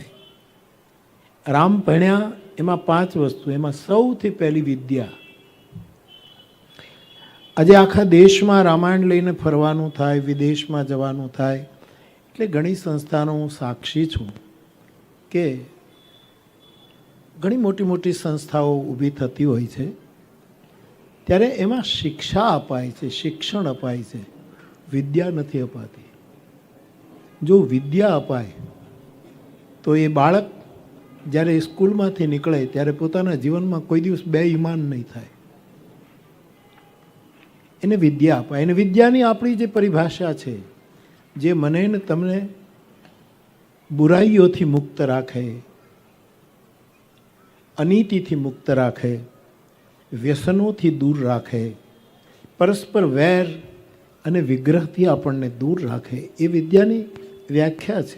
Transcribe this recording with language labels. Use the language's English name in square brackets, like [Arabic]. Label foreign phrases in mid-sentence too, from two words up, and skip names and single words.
[Gujarati] રામ ભણ્યા એમાં 5 વસ્તુ, એમાં સૌથી પહેલી વિદ્યા। આજ આખા દેશમાં રામાયણ લઈને ફરવાનું થાય, વિદેશમાં જવાનું થાય એટલે ઘણી સંસ્થાનો સાક્ષી છું કે ઘણી મોટી મોટી સંસ્થાઓ ઊભી થતી હોય છે ત્યારે એમાં શિક્ષા અપાય છે, શિક્ષણ અપાય છે। વિદ્યા નથી અપાતી. જો વિદ્યા અપાય તો એ બાળક જ્યારે સ્કૂલમાંથી નીકળે ત્યારે પોતાના જીવનમાં કોઈ દિવસ બેઈમાન નહીં થાય. એને વિદ્યા અપાય. એને વિદ્યાની આપણી જે પરિભાષા છે, જે મને ને તમને બુરાઈઓથી મુક્ત રાખે, અનીતિથી મુક્ત રાખે, વ્યસનોથી દૂર રાખે, પરસ્પર વેર અને વિગ્રહથી આપણને દૂર રાખે, એ વિદ્યાની વ્યાખ્યા છે.